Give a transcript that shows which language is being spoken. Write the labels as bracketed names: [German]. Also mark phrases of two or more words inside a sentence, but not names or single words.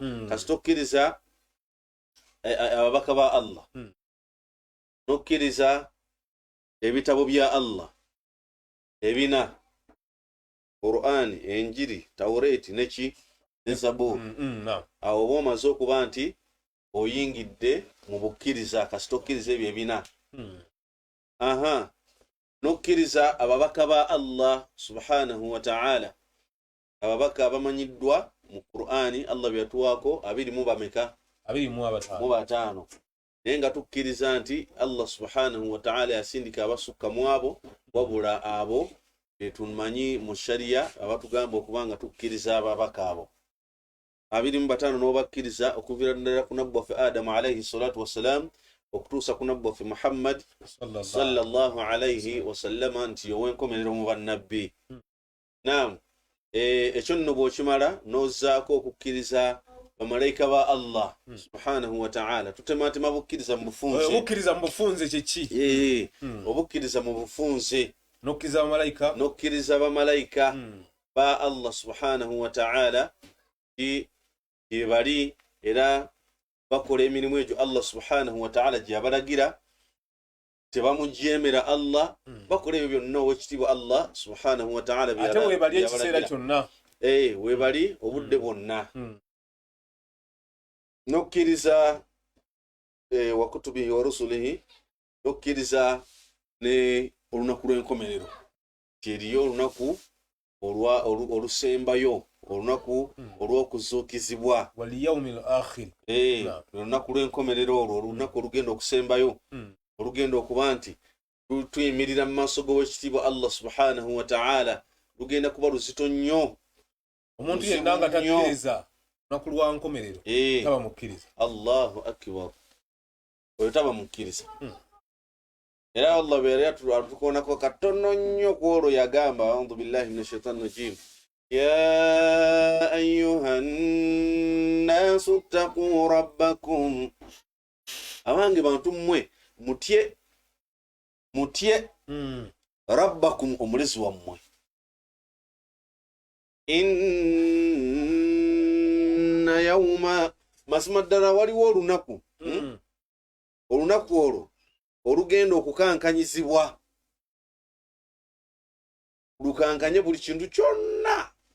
[Ganda] Kasitokkiriza ababaka ba Allah, nokkiriza ebitabo bya Allah ebina Qur'an, Enjiri, Tawreti neki ne Zaburi. Awo oba omaze okuba nti oyingidde mu bukkiriza kasita okkiriza ebyo ebina. N'okkiriza ababaka ba Allah [Arabic] سبحانه وتعالى, [Ganda] ababaka abamanyiddwa mu Qur'ani Allah bye yatuwaako 25 naye nga tukkiriza nti Allah subhanahu wa ta'ala yasindika abasukka mu abo wabula abo betumanyi mu sharia abatugamba okuba nga tukkiriza ababaka abo 25 n'obakkiriza okuviira ddala ku nabbi waffe Adamu [Arabic] عليه الصلاة والسلام [Ganda] okutuusa ku nabbi waffe Muhammad [Arabic] صلى الله عليه وسلم [Ganda] nti ow'enkomerero mu bannabbi. Naam, ekyo nno bw'okimala n'ozzaako okukkiriza bamalayika ba Allah [Arabic] سبحانه وتعالى. [Ganda] Tutematema bukkiriza mu bufunze. Obukkiriza mu bufunze kye ki? Obukkiriza mu bufunze n'okkiriza bamalayika, n'okkiriza bamalayika ba Allah [Arabic] سبحانه وتعالى [Ganda] gye bali era bakola emirimu egyo Allah [Arabic] سبحانه وتعالى [Ganda] gye yabalagira, tebamujeemera Allah, bakola ebyo byonna ow'ekitiibwa Allah [Arabic] سبحانه وتعالى [Ganda] ate weebali ekiseera kyonna. Weebali obudde bwonna. N'okkiriza [Arabic] وكتبه ورسله, [Ganda] n'okkiriza ne olunaku lw'enkomerero. Eriyo olunaku olusembayo, olunaku olw'okuzuukizibwa, [Arabic] واليوم الآخر. [Ganda] Olunaku lw'enkomerero olwo, olunaku olugenda okusembayo, olugenda okuba nti tuyimirira mu maaso g'owekitiibwa Allah [Arabic] سبحانه وتعالى, [Ganda] lugenda kuba luzito nnyo. Omuntu yenna nga takkiriza olunaku lwa nkomerero taba mukkiriza. [Arabic] الله أكبر, [Ganda] oyo taba mukkiriza. Era Allah bwe yali atukoonako katono nnyo ku olwo yagamba, [Arabic] أعوذ بالله من الشيطان الرجيم يا أيها الناس اتقوا ربكم, [Ganda] abange bantu mmwe mutye rabbakum, omulezi wammwe. [Arabic] إن يوم, [Ganda] mazima ddala waliwo olunaku, olunaku olwo olugenda okukankanyizibwa, lukankanye buli kintu kyonna.